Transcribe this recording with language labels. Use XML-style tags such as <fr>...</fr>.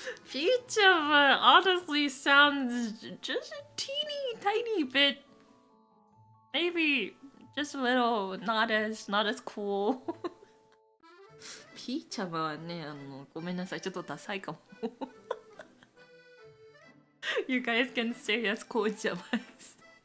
<en>Pijama honestly sounds just a teeny tiny bit, maybe just a little not as cool.</en> <ja>ピーチャマはね、ごめんなさい、ちょっとダサいかも。</ja> <en>You guys can say yes, 紅茶マス。</en>